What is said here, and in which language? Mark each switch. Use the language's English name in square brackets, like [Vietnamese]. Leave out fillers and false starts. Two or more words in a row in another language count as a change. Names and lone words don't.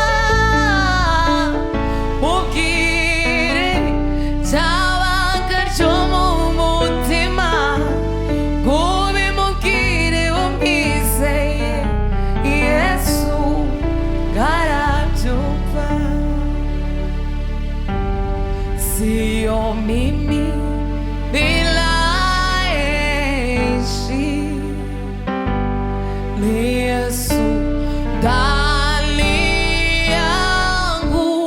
[Kinyarwanda] Mubwire cyabanga ryo mu mutima, ngo ubimubwire umwizeye, Yesu ngo arabyumva. [Swahili] Sio mimi bila Yesu, ni Yesu ndani yangu.